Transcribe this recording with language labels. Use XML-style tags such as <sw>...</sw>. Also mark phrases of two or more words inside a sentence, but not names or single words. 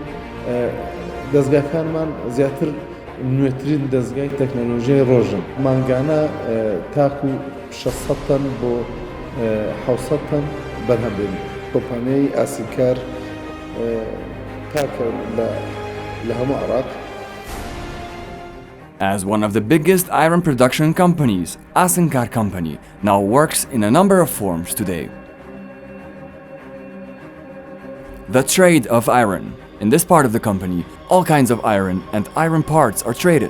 <ckb>دەستگاکانمان زیاتر نوێترین دەستگای تەکنۆلۆژیای ڕۆژن مانگانە تاکو 600 تەن بۆ 700 تەن بەرهەم بێن. کۆمپانیای ئاسنکار تاکە لە هەموو عێراق.</ckb> <en>As one of the biggest iron production companies, Asnkar Company now works in a number of forms today. The trade of iron. In this part of the company, all kinds of iron and iron parts are traded.</en>